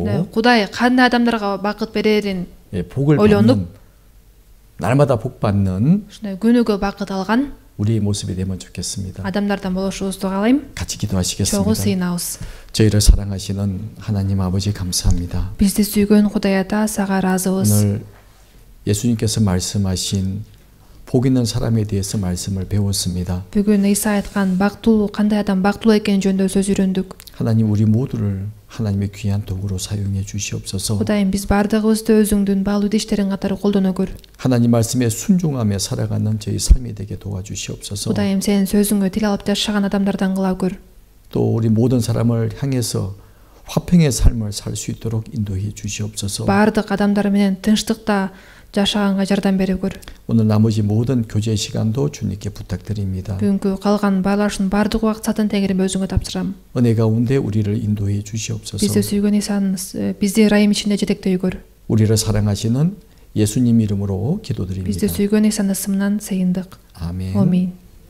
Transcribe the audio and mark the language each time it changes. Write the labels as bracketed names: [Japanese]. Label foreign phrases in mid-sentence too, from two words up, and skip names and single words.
[Kyrgyz] Кудай кандай адамдарга бакыт берерин [Korean] 복을 [Kyrgyz] ойлонуп, [Korean] 받는 날마다 복 받는 [Kyrgyz] ушундай күнүгө бакыт алган [Korean] 우리의 모습이 되면 좋겠습니다. [Kyrgyz] адамдардан болушубузду каалайм. [Korean] 같이 [Kyrgyz] Чогуу [Korean] 기도하시겠습니다. [Kyrgyz] сыйынабыз. [Korean] 저희를 사랑하시는 하나님 아버지 감사합니다. [Kyrgyz] Бизди сүйгөн Кудай ата, сага ыраазыбыз. [Korean] 오늘 예수님께서 말씀하신 복 있는 사람에 대해서 말씀을 배웠습니다. [Kyrgyz] Бүгүн Иса айткан бактылуу кандай адам бактылуу экени жөнүндө сөз үйрөндүк. [Korean] 하나님 우리 모두를 하나님의 귀한 도구로 사용해 주시옵소서. [Kyrgyz] Кудайым, биз бардыгыбызды өзүңдүн баалуу идиштериң катары колдоно көр. [Korean] 하나님 말씀에 순종하며 살아가는 저희 삶이 되게 도와주시옵소서. [Kyrgyz] Кудайым, сенин сөзүңө тил алып жашаган адамдардан кыла көр. [Korean] 또 우리 모든 사람을 향해서 화평의 삶을 살 수 있도록 인도해 주시옵소서. [Kyrgyz] Бардык адамдар менен тынчтыкта жашаганга жардам берип көр. [Korean] 오늘 나머지 모든 교제 시간도 주님께 부탁드립니다. [Kyrgyz] Бүгүнкү калган байлашын бардык убакытын Теңирим өзүңө тапшырам. [Korean] 은혜 가운데 우리를 인도해 [Kyrgyz] Бизди [Korean] 주시옵소서. [Kyrgyz] сүйгөн Исанын бизди ырайым ичинде жетектей көр. [Korean] 우리를 사랑하시는 예수님 이름으로 [Kyrgyz] Бизди [Korean] 기도드립니다. [Kyrgyz] сүйгөн Исанын ысымынан сыйындык. [Korean] 아멘. [Kyrgyz] Амин.